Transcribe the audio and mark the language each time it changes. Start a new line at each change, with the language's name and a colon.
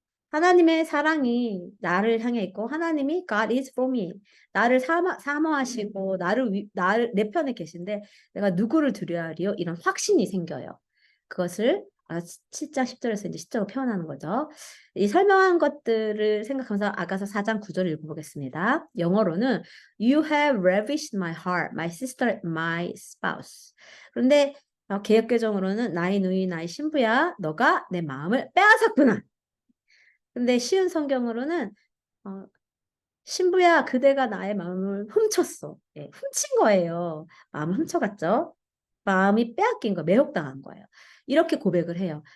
Korean: 하나님의 사랑이 나를 향해 있고 하나님이
English: God is for me.
Korean: 나를 사모하시고 나를 내 편에 계신데 내가 누구를 두려워하리요? 이런 확신이 생겨요. 그것을 7장 10절에서 이제 시적으로 표현하는 거죠. 이 설명한 것들을 생각하면서 아가서 4장 9절을 읽어보겠습니다. 영어로는
English: You have ravished my heart, my sister, my spouse.
Korean: 그런데 개역개정으로는 나의 누이, 나의 신부야, 너가 내 마음을 빼앗았구나. 근데 쉬운 성경으로는 어, 신부야 그대가 나의 마음을 훔쳤어. 예, 훔친 거예요. 마음을 훔쳐갔죠. 마음이 빼앗긴 거, 매혹당한 거예요. 이렇게 고백을 해요.